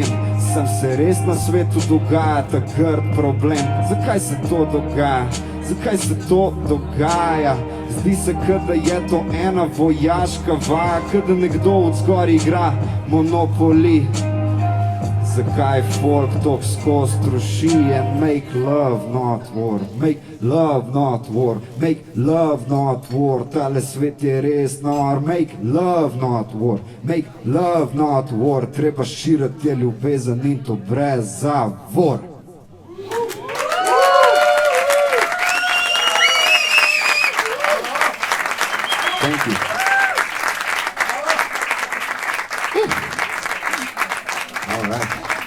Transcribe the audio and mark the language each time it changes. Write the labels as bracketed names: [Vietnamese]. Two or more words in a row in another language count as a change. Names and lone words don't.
[Slovenian] Sam se res na svetu dogaja ta grd problem. Zakaj se to dogaja? Zakaj se to dogaja? Zdi se, da je to ena vojaška vaja, da nekdo od zgor igra Monopoly. Zakaj folk tok skozi troši? [English] And make love not war. Make love not war. Make love not war. [Slovenian] Tale svet je res nor. [English] Make love not war. Make love not war. [Slovenian] Treba širiti ljubezen in to brez zavor. [English] Thank you. All right.